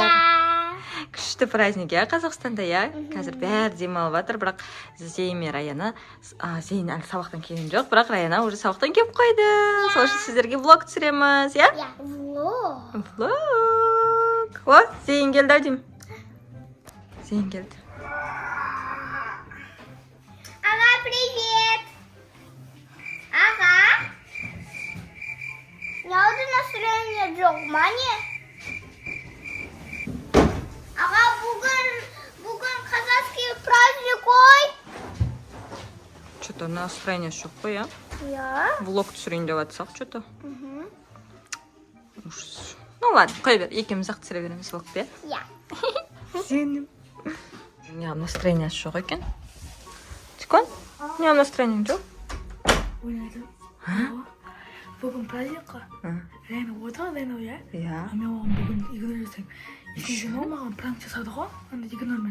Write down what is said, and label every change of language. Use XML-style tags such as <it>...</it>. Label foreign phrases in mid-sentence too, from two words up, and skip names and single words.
<kk>Күшті праздник Қазақстанда Қазір бәрі демалып жатыр, бірақ Зейн мен Раяна, Зейн әлі сабақтан келген жоқ, бірақ Раяна уже сабақтан келіп қойды. Сол үшін сіздерге влог түсіреміз, Влог. О, Зейн келді ау деймін. Зейн келді.</kk> <ru>Ага, привет. Ага. Неужели настроение</ru> <kk>жоқ, мане? Ага, бүгін</kk> <ru>казахский праздник</ru> <kk>ой.</kk> <ru>Что-то настроение</ru> <kk>жоқ қой, Влог түсірейін деп жатсақ, что-то.</kk> <ru>Ну ладно,</ru> <kk>қой бер, екеуміз-ақ түсіре береміз влогты, Сенім. Неғып настроение жоқ екен? Тикон, неғып настроение жоқ? Ойнадым. Бүгін праздник қой. Райана отырады, Иә. Мен оған бүгін игнор жасаймын. Есіңде маған пранк жасады ғой, анда игнормен.</kk>